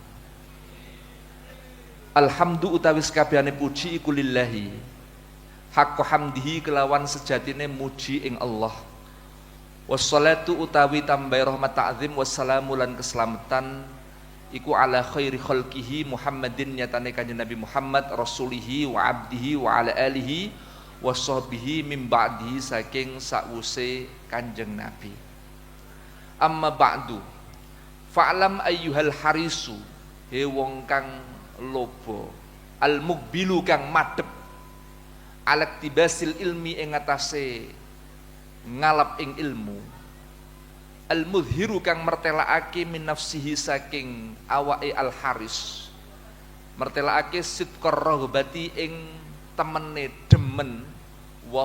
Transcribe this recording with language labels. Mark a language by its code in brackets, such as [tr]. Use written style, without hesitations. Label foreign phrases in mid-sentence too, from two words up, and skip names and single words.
[jv] Alhamdu utawi sakabehane puji iku [ar] لله حق حمده [jv] kelawan sejatine muji ing Allah. Wassalatu utawi tambahi rahmat ta'zim wassalamu lan keselamatan iku [ar] على خير خلقه محمد [jv] nyatane kanjeng Nabi Muhammad [ar] رسوله وعبده وعلى آله وصحبه من بعده [jv] saking sakwuse kanjeng Nabi. [ar] أما بعد فاعلم أيها الحريص [jv] he wong kang lobo [ar] المقبل [jv] kang madhep [ar] على اقتباس العلم [jv] ing atase ngalap ing ilmu al mudhiru kang mertelaake [ar] من نفسه [jv] saking awake [ar] الحريص [jv] mertelaake [ar] صدق الرغبة [jv] ing temene demen wa